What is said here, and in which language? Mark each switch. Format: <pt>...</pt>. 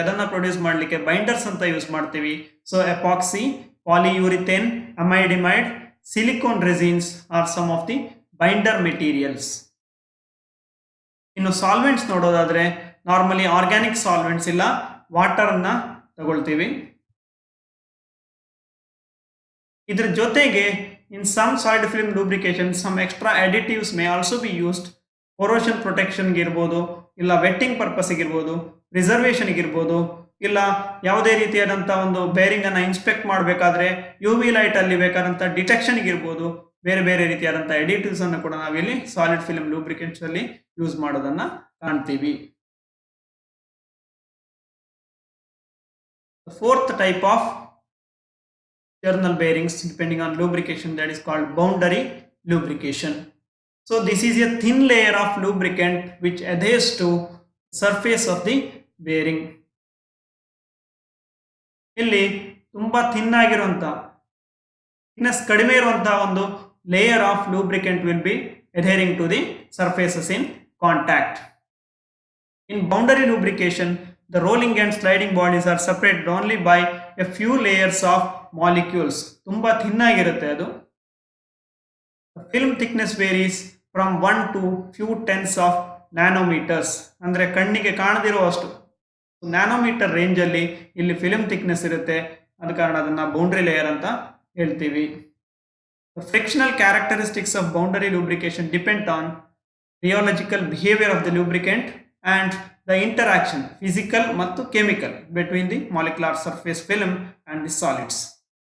<kn>ಅದನ್ನ ಪ್ರೊಡ್ಯೂಸ್ ಮಾಡಲಿಕ್ಕೆ ಬೈಂಡರ್ಸ್ ಅಂತ ಯೂಸ್ ಮಾಡ್ತೀವಿ.</kn> <en>So epoxy, polyurethane, amide imide, silicone resins are some of the binder materials.</en> <kn>ಇನ್ನು ಸಾಲ್ವೆಂಟ್ಸ್ ನೋಡೋದಾದ್ರೆ ನಾರ್ಮಲಿ ಆರ್ಗ್ಯಾನಿಕ್ ಸಾಲ್ವೆಂಟ್ಸ್ ಇಲ್ಲ ವಾಟರ್ ಅನ್ನ ತಗೊಳ್ತೀವಿ. ಇದರ ಜೊತೆಗೆ</kn> <en>in some solid film lubrication some extra additives may also be used.</en> <kn>corrosion protection ಗೆ ಇರಬಹುದು, ಇಲ್ಲ ವೆಟ್ಟಿಂಗ್ ಪರ್ಪಸ್ ಗೆ ಇರಬಹುದು, ಪ್ರಿಸರ್ವೇಷನ್ ಗೆ ಇರಬಹುದು, ಇಲ್ಲ ಯಾವುದೇ ರೀತಿಯಾದಂತ ಒಂದು ಬೇರಿಂಗ್ ಅನ್ನ ಇನ್ಸ್ಪೆಕ್ಟ್ ಮಾಡಬೇಕಾದ್ರೆ ಯು ವಿ ಲೈಟ್ ಅಲ್ಲಿ ಬೇಕಾದಂತ ಡಿಟೆಕ್ಷನ್ ಗೆ ಇರಬಹುದು. ಬೇರೆ ಬೇರೆ ರೀತಿಯಾದಂತ ಅಡಿಟಿವ್ಸ್ ಅನ್ನು ಕೂಡ ನಾವಿಲ್ಲಿ ಸಾಲಿಡ್ ಫಿಲ್ಮ್ ಲೂಬ್ರಿಕೆಂಟ್ಸ್ ಅಲ್ಲಿ ಯೂಸ್ ಮಾಡೋದನ್ನ ಕಾಣ್ತೀವಿ.</kn> <en>The fourth type of journal bearings depending on lubrication, that is called boundary lubrication. So this is a thin layer of lubricant which adheres to surface of the bearing.</en> <kn>ಇಲ್ಲಿ ತುಂಬಾ thin ಆಗಿರುವಂತ thickness ಕಡಿಮೆ ಇರುವಂತ ಒಂದು layer of lubricant</kn> <en>Will be adhering to the surfaces in contact. In boundary lubrication, the rolling and sliding bodies are separated only by a few layers of molecules.</en> <kn>ತುಂಬಾ thin ಆಗಿರುತ್ತೆ ಅದು.</kn> <en>The film thickness varies from 1 to few tenths of nanometers.</en> <kn>ಅಂದ್ರೆ ಕಣ್ಣಿಗೆ ಕಾಣದಿರೋ ಅಷ್ಟು nanometre range ಅಲ್ಲಿ ಇಲ್ಲಿ film thickness ಇರುತ್ತೆ. ಆದ ಕಾರಣ ಅದನ್ನ ಬೌಂಡ್ರಿ ಲೇಯರ್ ಅಂತ ಹೇಳ್ತೀವಿ.</kn> <en>The frictional characteristics of boundary lubrication depend on rheological behavior of the lubricant and the interaction physical ಮತ್ತು chemical between the molecular surface film and the solids.</en>